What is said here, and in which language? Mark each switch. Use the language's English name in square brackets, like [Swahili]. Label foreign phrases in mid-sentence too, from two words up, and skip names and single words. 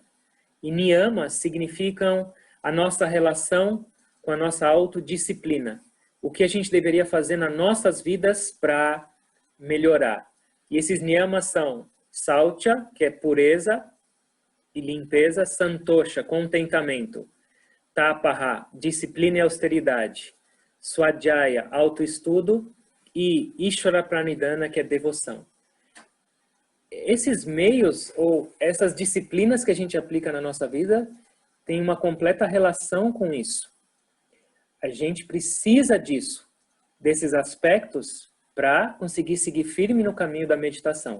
[Portuguese] E niyamas significam a nossa relação com a nossa autodisciplina. O que a gente deveria fazer nas nossas vidas para melhorar. E esses niyamas são saucha, que é pureza e limpeza, santosha, contentamento, tapaha, disciplina e austeridade, swadhyaya, autoestudo e [Sanskrit] ईश्वर प्रणिधान, [Portuguese] que é devoção. Esses meios ou essas disciplinas que a gente aplica na nossa vida têm uma completa relação com isso. A gente precisa disso, desses aspectos, para conseguir seguir firme no caminho da meditação.